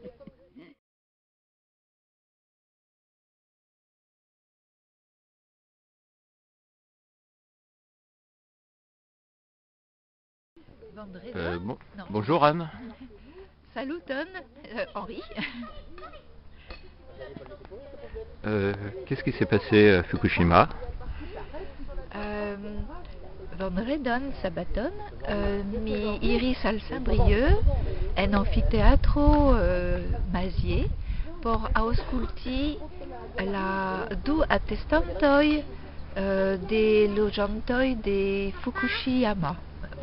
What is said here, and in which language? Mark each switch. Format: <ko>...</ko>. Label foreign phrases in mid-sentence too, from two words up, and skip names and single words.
<fr>Bonjour Anne.</fr> <eo>Saluton, Henri.</eo> <fr>Qu'est-ce qui s'est passé à Fukushima?</fr> <eo>Vendredon sabaton, mi iris al Saint-Brieuc en amfiteatro Mazier por aŭskulti la 2 atestantoj de loĝantoj de Fukushima.</eo>